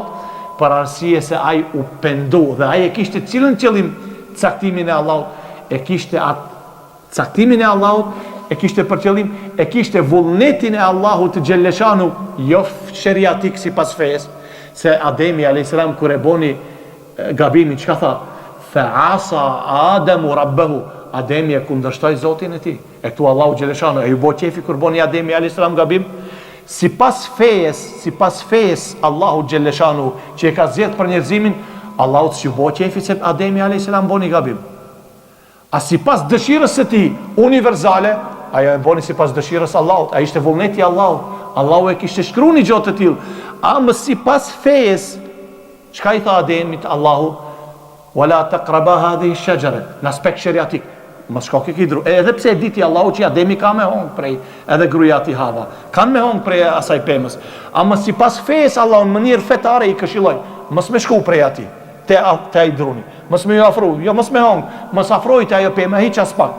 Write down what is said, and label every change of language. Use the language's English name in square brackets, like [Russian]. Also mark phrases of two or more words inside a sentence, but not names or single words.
[Albanian] Për arsye se ai u pendu dhe ai e kishte cilën qëllim caktimin e Allahut, e kishte atë caktimin e Allahut, e kishte për qëllim, e kishte vullnetin e Allahut të xhelleshanu, jo sheriatik sipas fesë, se Ademi a.s. kur e boni gabimin, çka tha? [Arabic] فعصى آدم ربه. [Albanian] Ademi e kundërshtoi Zotin e tij. E këtu Allahu xheleshanu e ju bë qefi kur boni Ademi a.s. gabim. Sipas fejes Allahu xheleshanu që e ka zgjedh për njerëzimin, Allahu s'ju bë qefi se Ademi a.s. boni gabim. A sipas dëshirës së tij universale, ajo e boni sipas dëshirës Allahut, ai ishte vullneti i Allahut. Allahu e kishte shkruar një gjë të tillë. A më sipas fejes, çka i tha Ademit Allahu? [Arabic] ولا تقربا هذه الشجرة, [Albanian] në aspekt sheriatik. Mos shko ke kidru. Edhe pse e diti Allahu që Ademi ka me hong prej, edhe gruaja e Hava kanë me hong prej asaj pemës. Ama sipas fesë Allahu në mënyrë fetare i këshilloi, mos me shku prej atij. Te ai druni. Mos me afro, jo mos me hong, mos afrojte ajo pemë hiç as pak.